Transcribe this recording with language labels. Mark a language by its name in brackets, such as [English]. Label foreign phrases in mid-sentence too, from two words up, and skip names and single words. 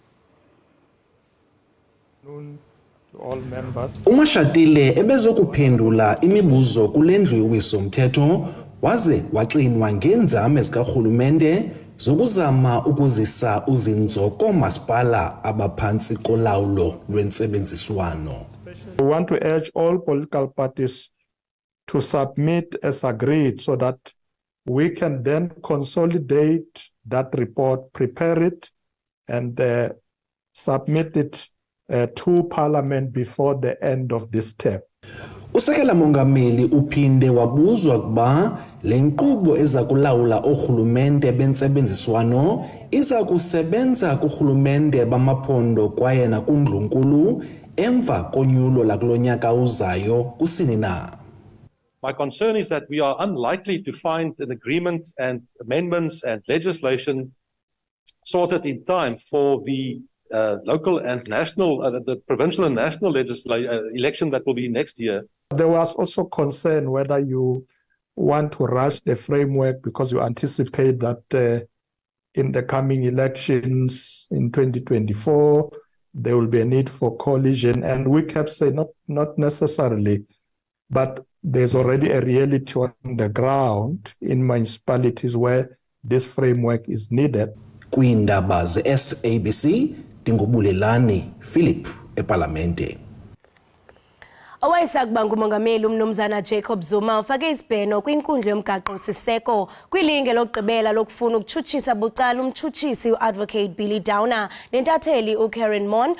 [Xhosa] uMashatile ebezokuphendula imibuzo kule ndlu yowiso-mthetho waze waxinwa ngeenzame zikarhulumente zokuzama ukuzisa uzinzo koomasipala abaphantsi kolawulo lwentsebenziswano. [English] We want to urge all political parties to submit as agreed so that we can then consolidate that report, prepare it and submit it to Parliament before the end of this term. [Xhosa] Usekela mongameli uphinde wabuzwa kuba le nkqubo eza kulawula orhulumente bentsebenziswano iza kusebenza kurhulumente bamaphondo kwaye nakundlunkulu emva konyulo lakulo nyaka uzayo kusini na. [English] My concern is that we are unlikely to find an agreement and amendments and legislation sorted in time for the local and national, the provincial and national election that will be next year. There was also concern whether you want to rush the framework because you anticipate that in the coming elections in 2024, there will be a need for coalition. And we kept saying not necessarily, but there's already a reality on the ground in municipalities where this framework is needed. [Xhosa] Izindaba SABC Dingubulelani Philip eParlamente. Owayesakuba ngumongameli umnumzana Jacob Zuma ufake isibheno kwinkundla yomgaqo siseko kwilinge lokugqibela lokufuna ukutshutshisa bucala umtshutshisi uadvocate Billy Downer nentatheli uKaren Mon.